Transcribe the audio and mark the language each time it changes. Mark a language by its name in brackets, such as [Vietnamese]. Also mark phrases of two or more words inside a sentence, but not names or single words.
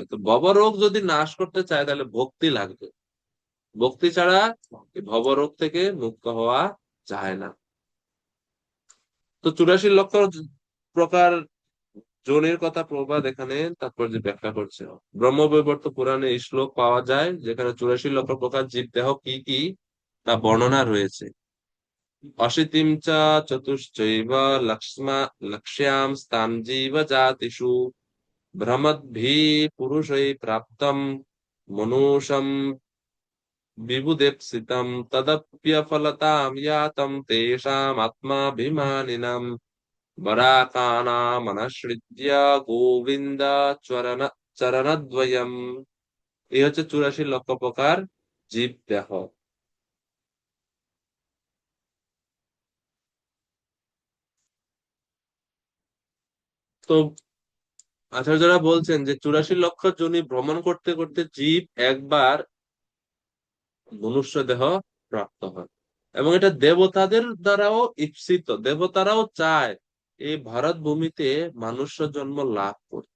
[Bangla] তো ভবরোগ যদি নাশ করতে চায় তাহলে ভক্তি লাগবে, ভক্তি ছাড়া এই ভবরোগ থেকে মুক্ত হওয়া যায় না। তো 84 লক্ষ প্রকার যোনির কথা প্রভুপাদ এখানে তাৎপর্য ব্যাখ্যা করছে। ব্রহ্মবৈবর্ত পুরাণে এই শ্লোক পাওয়া যায়, যেখানে 84 লক্ষ প্রকার জীব দেহ কি কি তা বর্ণনা রয়েছে। [Sanskrit] অশীতিম চ চতুশ্চৈব লক্ষ্যাম স্তাম জীব জাতিষু, ভ্রমদ্ভি পুরুষৈ প্রাপ্তম মনুষম বিবুদেপ্সিতম, তদপ্যফলতাম ইয়াতম তেষাম আত্মাভিমানিনাম, বরাকানামনশ্রিত্য গোবিন্দ চরণ চরণদ্বয়ম। [Bangla] এই হচ্ছে 84 লক্ষ প্রকার জীব দেহ। তো আচার্যরা বলছেন যে 84 লক্ষ যোনি ভ্রমণ করতে করতে জীব একবার মনুষ্য দেহ প্রাপ্ত হয়, এবং এটা দেবতাদের দ্বারাও ঈপ্সিত, দেবতারাও চায় এই ভারত ভূমিতে মনুষ্য জন্ম লাভ করতে।